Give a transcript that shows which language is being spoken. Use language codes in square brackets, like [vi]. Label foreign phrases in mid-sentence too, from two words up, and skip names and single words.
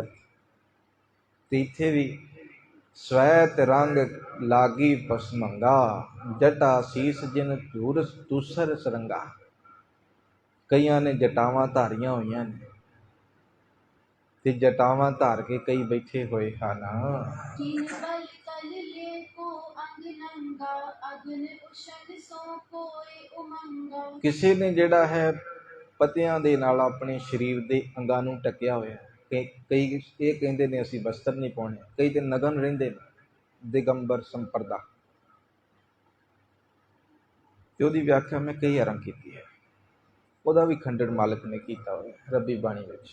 [pa] ਤੇ ਇੱਥੇ ਵੀ [bra] ਸਵੈਤ ਰੰਗ ਲਾਗੀ ਪਸਮੰਗਾ ਜਟਾ ਸੀਸ ਜਿਨ ਦੂਸਰ ਸਰੰਗਾ। [pa] ਕਈਆਂ ਨੇ ਜਟਾਵਾਂ ਧਾਰੀਆਂ ਹੋਈਆਂ ਨੇ ਤੇ ਜਟਾਵਾਂ ਧਾਰ ਕੇ ਕਈ ਬੈਠੇ ਹੋਏ ਹਨ। [bra] किन बल तल ले को अंग नंगा अग्न उशन सो कोई उमंगा। [pa] ਕਿਸੇ ਨੇ ਜਿਹੜਾ ਹੈ ਪੱਤਿਆਂ ਦੇ ਨਾਲ ਆਪਣੇ ਸਰੀਰ ਦੇ ਅੰਗਾਂ ਨੂੰ ਢੱਕਿਆ ਹੋਇਆ। ਕਈ ਇਹ ਕਹਿੰਦੇ ਨੇ ਅਸੀਂ ਵਸਤਰ ਨਹੀਂ ਪਾਉਣੇ, ਕਈ ਤੇ ਨਗਨ ਰਹਿੰਦੇ ਨੇ, ਦਿਗੰਬਰ ਸੰਪਰਦਾ। ਤੇ ਉਹਦੀ ਵਿਆਖਿਆ ਮੈਂ ਕਈ ਵਾਰਾਂ ਕੀਤੀ ਹੈ, ਉਹਦਾ ਵੀ ਖੰਡਨ ਮਾਲਕ ਨੇ ਕੀਤਾ ਹੋਇਆ ਰੱਬੀ ਬਾਣੀ ਵਿੱਚ।